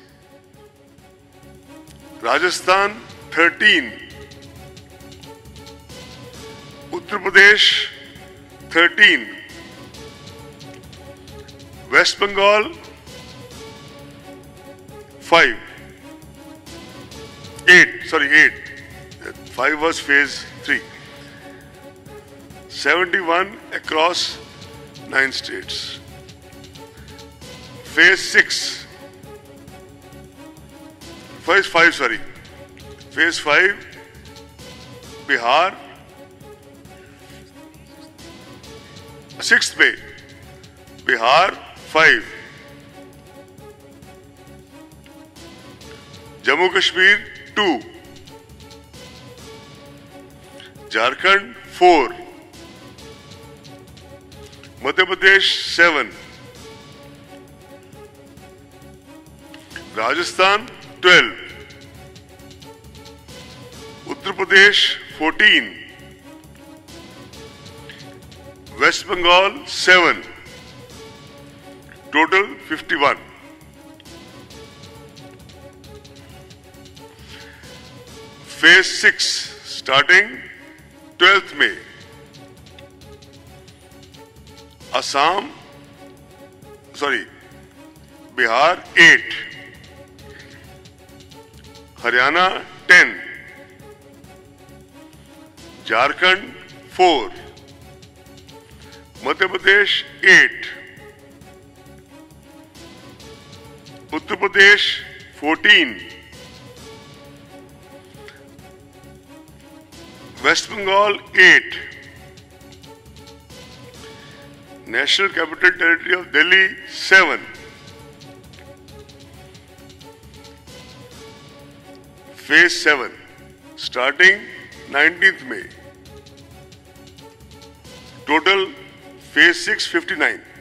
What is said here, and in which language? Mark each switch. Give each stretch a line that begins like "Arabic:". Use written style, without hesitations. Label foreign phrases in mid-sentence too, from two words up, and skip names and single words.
English: Rajasthan 13, Uttar Pradesh 13, West Bengal 5, 8, 5 was phase 3, 71 across 9 states. Phase 6, phase 5, phase 5, Bihar, 6th May, Bihar 5, Jammu Kashmir 2, Jharkhand 4, Madhya Pradesh 7, Rajasthan 12, Uttar Pradesh 14, West Bengal 7, total 51. Phase 6 starting 12th May. Bihar 8, Haryana 10, Jharkhand 4, Madhya Pradesh 8, Uttar Pradesh 14. West Bengal 8. National Capital Territory of Delhi 7. Phase 7 starting 19th May. Total Phase 6 59.